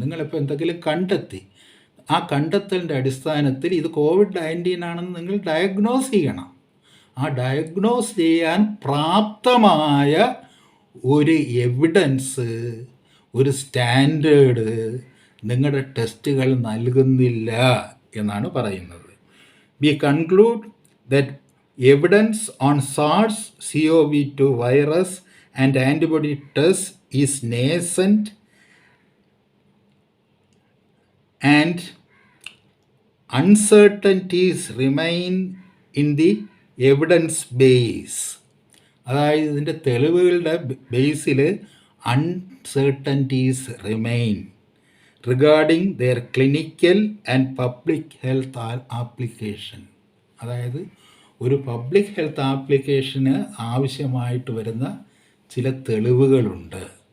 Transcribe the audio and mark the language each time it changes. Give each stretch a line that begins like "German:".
Malayalam: നിങ്ങളിപ്പോൾ എന്തെങ്കിലും കണ്ടെത്തി, ആ കണ്ടെത്തലിൻ്റെ അടിസ്ഥാനത്തിൽ ഇത് COVID-19 ആണെന്ന് നിങ്ങൾ ഡയഗ്നോസ് ചെയ്യണം. ആ ഡയഗ്നോസ് ചെയ്യാൻ പ്രാപ്തമായ ഒരു എവിഡൻസ്, ഒരു സ്റ്റാൻഡേർഡ് നിങ്ങളുടെ ടെസ്റ്റുകൾ നൽകുന്നില്ല എന്നാണ് പറയുന്നത്.
English: We conclude that evidence on SARS-CoV-2 virus and antibody tests is nascent and uncertainties remain in the evidence base.
Malayalam: അതായത് ഇതിൻ്റെ തെളിവുകളുടെ ബേസിൽ
English: Uncertainties remain regarding their clinical and public health application.
Malayalam: അതായത് ഒരു പബ്ലിക് ഹെൽത്ത് ആപ്ലിക്കേഷന് ആവശ്യമായിട്ട് വരുന്ന ചില തെളിവുകളുണ്ട്.